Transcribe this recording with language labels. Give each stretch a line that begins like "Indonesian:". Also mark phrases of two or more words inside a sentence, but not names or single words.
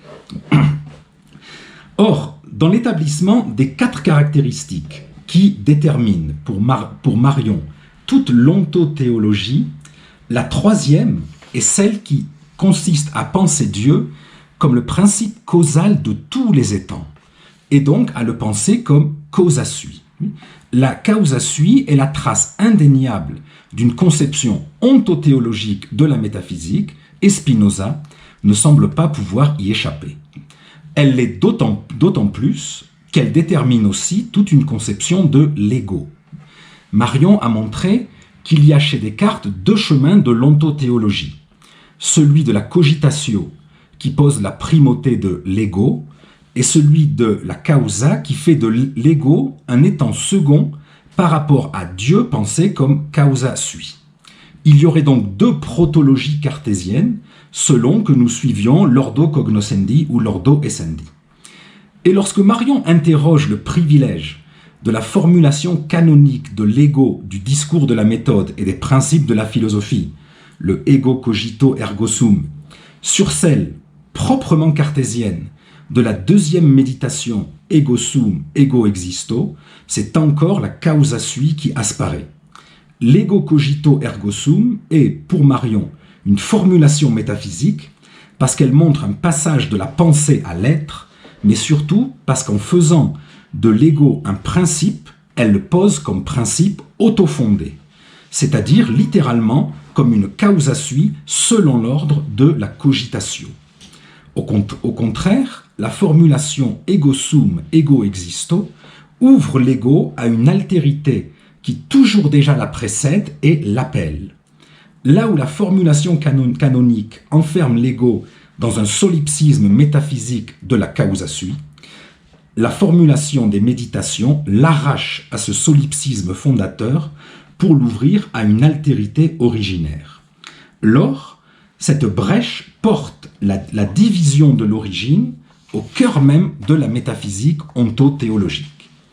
French: Or, dans l'établissement des 4 caractéristiques qui déterminent pour Marion toute l'ontothéologie, la troisième est celle qui consiste à penser Dieu comme le principe causal de tous les étangs, et donc à le penser comme
Latin: causa sui.
French: La
Latin: causa sui
French: est la trace indéniable d'une conception ontothéologique de la métaphysique, et Spinoza ne semble pas pouvoir y échapper. Elle l'est d'autant plus qu'elle détermine aussi toute une conception de l'ego. Marion a montré qu'il y a chez Descartes 2 chemins de l'ontothéologie. Celui de la cogitatio, qui pose la primauté de l'ego, et celui de la causa, qui fait de l'ego un étant second par rapport à Dieu pensé comme
Latin: causa sui.
French: Il y aurait donc 2 protologies cartésiennes, selon que nous suivions l'
Latin: ordo cognoscendi
French: ou l'
Latin: ordo essendi.
French: Et lorsque Marion interroge le privilège de la formulation canonique de l'ego, du discours de la méthode et des principes de la philosophie, le
Latin: ego cogito ergo sum,
French: sur celle proprement cartésienne de la deuxième méditation
Latin: ego sum, ego existo,
French: c'est encore la
Latin: causa sui
French: qui asparaît. L'
Latin: ego cogito ergo sum
French: est, pour Marion, une formulation métaphysique parce qu'elle montre un passage de la pensée à l'être, mais surtout parce qu'en faisant de l'ego un principe, elle le pose comme principe autofondé, c'est-à-dire littéralement comme une
Latin: causa sui
French: selon l'ordre de la cogitatio. Au contraire, la formulation
Latin: ego sum, ego existo
French: ouvre l'ego à une altérité qui toujours déjà la précède et l'appelle. Là où la formulation canonique enferme l'ego dans un solipsisme métaphysique de la
Latin: causa sui,
French: la formulation des méditations l'arrache à ce solipsisme fondateur pour l'ouvrir à une altérité originaire. Lors, cette brèche porte la division de l'origine au cœur même de la métaphysique ontothéologique.